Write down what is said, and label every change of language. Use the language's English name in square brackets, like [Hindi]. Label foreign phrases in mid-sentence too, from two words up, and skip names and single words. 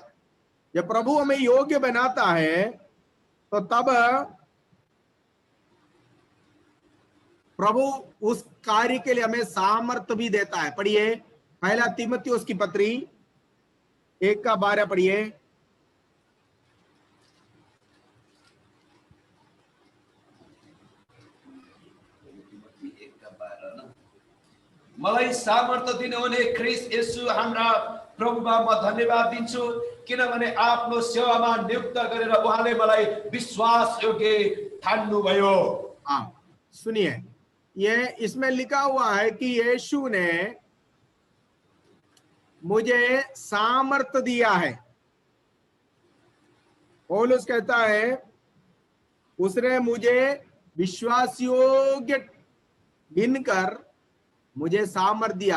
[Hindi] जब प्रभु हमें योग्य बनाता है तो तब प्रभु उस कार्य के लिए हमें सामर्थ्य भी देता है। पढ़िए पहला तीमुथियुस की पत्री 1:12 पढ़िए। [Nepali] मलाई सामर्थ्य दिनुहुने ख्रीष्ट येशू हाम्रा प्रभुमा म धन्यवाद दिन्छु, किनभने आफ्नो सेवामा नियुक्त गरेर उहाँले मलाई विश्वास योग्य ठान्नुभयो। [Hindi] हाँ सुनिए, ये इसमें लिखा हुआ है कि यीशु ने मुझे सामर्थ्य दिया है। पौलुस कहता है उसने मुझे विश्वास योग्य गिनकर मुझे सामर्थ्य दिया।